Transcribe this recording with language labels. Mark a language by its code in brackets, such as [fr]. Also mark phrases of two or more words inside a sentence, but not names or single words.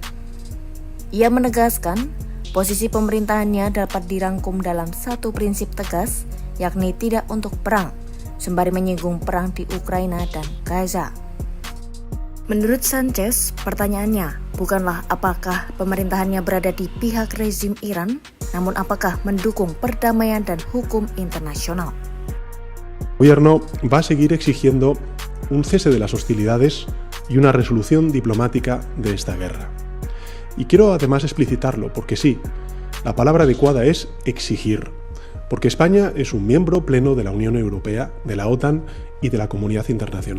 [id] Ia menegaskan posisi pemerintahannya dapat dirangkum dalam satu prinsip tegas, yakni tidak untuk perang, sembari menyinggung perang di Ukraina dan Gaza. Menurut Sánchez, pertanyaannya bukanlah apakah pemerintahannya berada di pihak rezim Iran, namun apakah mendukung perdamaian dan hukum internasional. [es] El gobierno va a seguir exigiendo un cese de las hostilidades y una resolución diplomática de esta guerra. Y quiero además explicitarlo, porque sí, la palabra adecuada es exigir, porque España es un miembro pleno de la Unión Europea, de la OTAN y de la comunidad internacional.